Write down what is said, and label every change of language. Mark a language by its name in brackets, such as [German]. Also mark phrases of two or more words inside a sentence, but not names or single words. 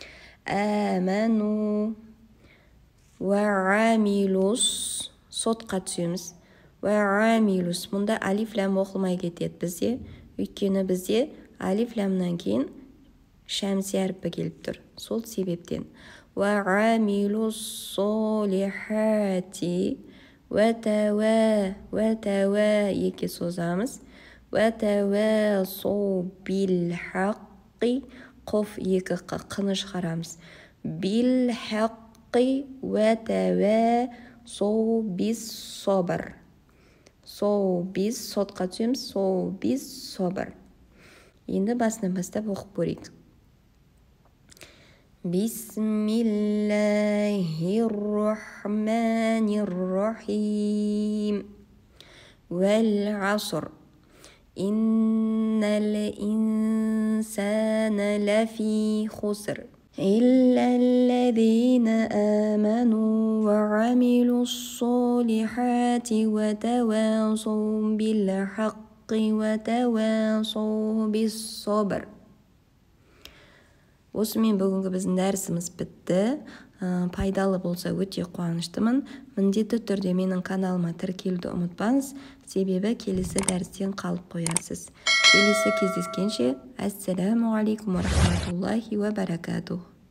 [Arabic] آمنوا وعملوا, [Kazakh] сотқа түсеміз. Уәамилус, мұнда алиф ләм оқылмай кетеді бізде, өйткені бізде алиф ләмнен кейін шәмси әріпі келіп тұр. Сол себептен [Arabic] وَعَمِلُوا الصَّالِحَاتِ وَتَوَا [Kazakh] екі созамыз. [Arabic] وَتَوَاصَوْا بِالْحَقِّ [Kazakh] қоф екі қыны шығарамыз. [Arabic] بِالْحَقِّ وَتَوَاصَوْا بِالصَّبْرِ [Kazakh] соу біз сотқа түсеміз. соу біз собыр. Енді басынан бастап оқып көрейік. [Arabic] بسم الله الرحمن الرحيم. والعصر. إن الإنسان لفي خسر. إلا الذين آمنوا وعملوا الصالحات وتواصوا بالحق وتواصوا بالصبر. [Kazakh] Осымен бүгінгі біздің дәрісіміз бітті. Пайдалы болса өте қуаныштымын. Міндетті түрде менің каналыма тіркелуді ұмытпаңыз, себебі келесі дәрістен қалып қоясыз. Келесі кездескенше, [Arabic] السلام عليكم ورحمة الله وبركاته.